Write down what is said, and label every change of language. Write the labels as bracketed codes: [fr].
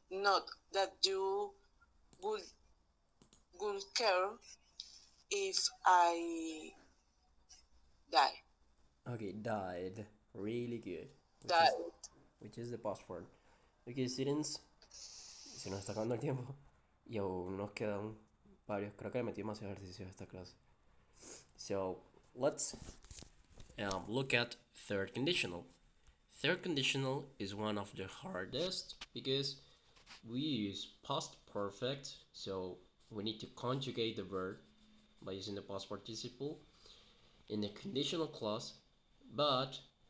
[en] Not that you would care if I die. Okay, died. Really good. Died. Which is the password. Ok, students, [es] se nos está acabando el tiempo y aún nos quedan varios. Creo que le metí más ejercicios a esta clase. [en] So, let's look at third conditional. Third conditional is one of the hardest because we use past perfect, so we need to conjugate the verb by using the past participle in the conditional clause, but